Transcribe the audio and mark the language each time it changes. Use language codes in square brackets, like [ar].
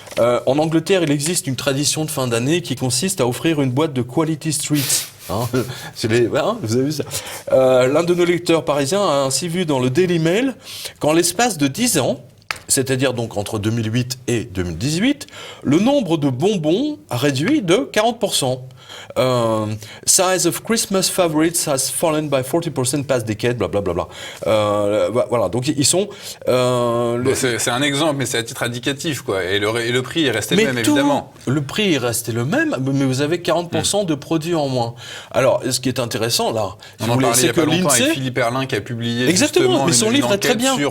[fr] En Angleterre, il existe une tradition de fin d'année qui consiste à offrir une boîte de Quality Streets. Vous avez vu ça. L'un de nos lecteurs parisiens a ainsi vu dans le Daily Mail qu'en l'espace de 10 ans, c'est-à-dire donc entre 2008 et 2018, le nombre de bonbons a réduit de 40%. [en] Size of Christmas favorites has fallen by 40% past decade, blablabla. [fr] Voilà, donc ils sont... C'est un exemple, mais c'est à titre indicatif, quoi. Et le prix est resté le même, évidemment. Le prix est resté le même, mais vous avez 40% de produits en moins. Alors, ce qui est intéressant, là... On en parlait il n'y a pas longtemps avec Philippe Erlin qui a publié justement son livre est très bien.